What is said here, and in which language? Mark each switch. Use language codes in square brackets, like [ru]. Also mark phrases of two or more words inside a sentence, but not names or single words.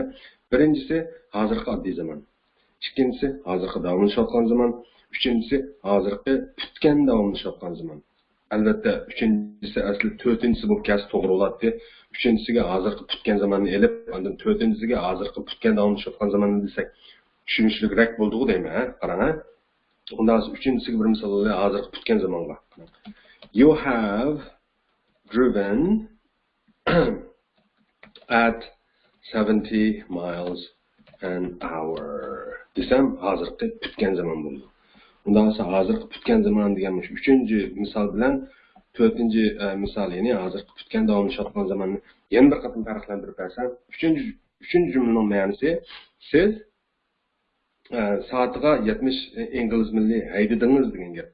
[uz] Birinchisi hozirgi oddiy zaman. İkincisi hozirgi davomlashayotgan zaman, uchinchisi hozirgi putgan davomlashayotgan zaman. Albatta, uchinchisi asli to'rtinchisi bo'lib kelsa to'g'ri bo'ladi. Uchinchisiga hozirgi putgan zamanni elib, undan to'rtinchisiga hozirgi putgan davomlashayotgan zamanni desak, tushunishliroq bo'ldi-ku deyman, qarang. Undan sonra uchinchisiga bir misol hozirgi putgan zamonga. [en] You have driven at 70 miles an hour. [uz] Desem hozirgi putgan zaman bo'ldi. Undan sonra hozirgi putgan zaman deganmiz. Uchinchi misol bilan to'rtinchi misol, ya'ni hozirgi putgan davomlashayotgan zamanni yana bir qatim farqlantirib bersam, uchinchi jumlaning ma'nosi siz soatiga 70 ingliz milli haydadingiz degan gap.